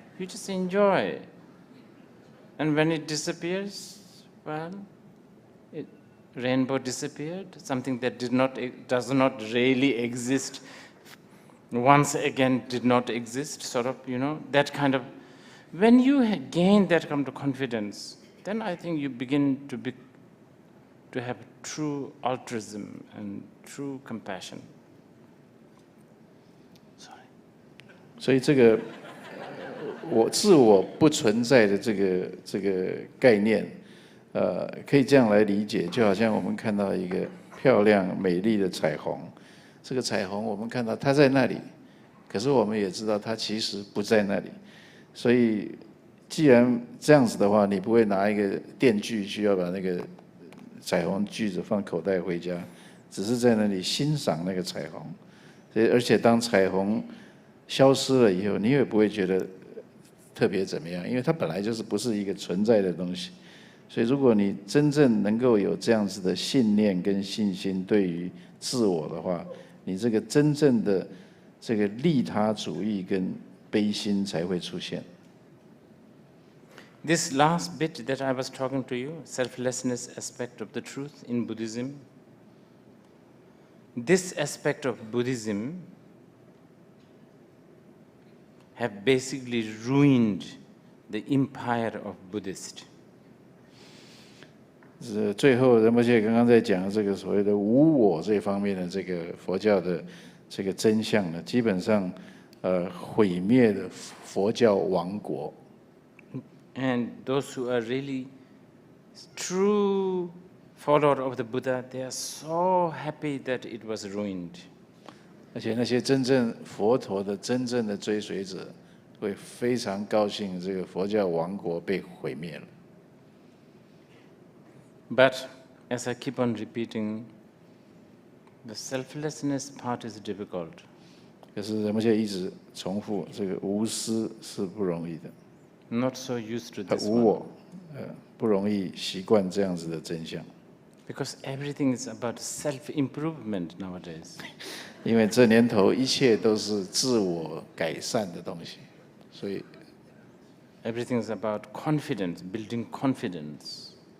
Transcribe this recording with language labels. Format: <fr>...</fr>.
<en>You just enjoy. And when it disappears, well, rainbow disappeared, something that does not really exist once again did not exist, sort of, that kind of. When you gain that kind of confidence, then I think you begin to have true altruism and true compassion. Sorry.</en> <zh>所以这个自我不存在的这个概念，可以这样来理解，就好像我们看到一个漂亮美丽的彩虹，这个彩虹我们看到它在那里，可是我们也知道它其实不在那里。所以既然这样子的话，你不会拿一个电锯去要把那个彩虹锯子放口袋回家，只是在那里欣赏那个彩虹。而且当彩虹消失了以后，你也不会觉得特别怎么样，因为它本来就是不是一个存在的东西。所以如果你真正能够有这样子的信念跟信心对于自我的话，你这个真正的这个利他主义跟悲心才会出现。</zh> <en>This last bit that I was talking to you, selflessness aspect of the truth in Buddhism, this aspect of Buddhism have basically ruined the empire of Buddhists.</en> <zh>最后仁波切刚刚在讲这个所谓的无我这方面的这个佛教的这个真相呢，基本上毁灭了佛教王国。</zh> <en>And those who are really true follower of the Buddha, they are so happy that it was ruined.</en> <zh>而且那些真正佛陀的真正的追随者，会非常高兴这个佛教王国被毁灭了。</zh> <en>But as I keep on repeating, the selflessness part is difficult.</en> <zh>可是仁波切一直重复，这个无私是不容易的。</zh> <en>Not so used to this</en> <zh>无我，不容易习惯这样子的真相。</zh> <en>Because everything is about self-improvement nowadays.</en> <zh>因为这年头一切都是自我改善的东西，所以</zh> <en>everything is about confidence, building confidence.</en>